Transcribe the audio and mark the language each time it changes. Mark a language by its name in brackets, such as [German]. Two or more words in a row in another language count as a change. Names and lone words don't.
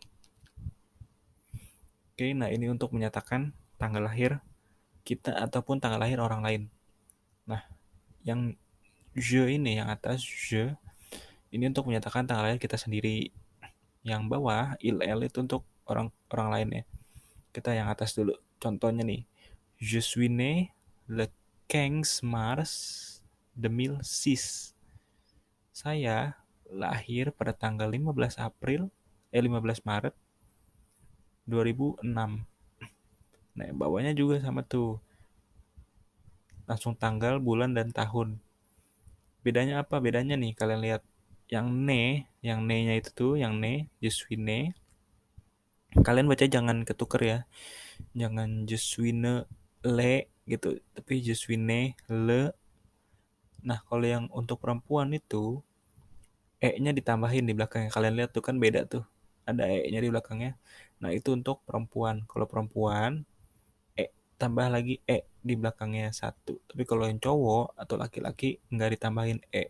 [Indonesian] Oke, nah ini untuk menyatakan tanggal lahir kita ataupun tanggal lahir orang lain. Nah, yang je ini, yang atas je, ini untuk menyatakan tanggal lahir kita sendiri. Yang bawah, il itu untuk orang lain ya. Kita yang atas dulu. Contohnya nih, [French] je suis né le 15 mars 2006. [Indonesian] Saya lahir pada tanggal 15 Maret 2006. Nah, bawahnya juga sama tuh. Langsung tanggal, bulan, dan tahun. Bedanya apa? Bedanya nih, kalian lihat. Yang ne-nya itu tuh, yang ne, [French] je suis né. [Indonesian] Kalian baca jangan ketuker ya. Jangan [French] je suis ne le [Indonesian] gitu, tapi [French] je suis né le. [Indonesian] Nah, kalau yang untuk perempuan itu E-nya ditambahin di belakangnya. Kalian lihat tuh kan beda tuh. Ada E-nya di belakangnya. Nah, itu untuk perempuan. Kalau perempuan, E tambah lagi E di belakangnya satu. Tapi kalau yang cowok atau laki-laki nggak ditambahin E.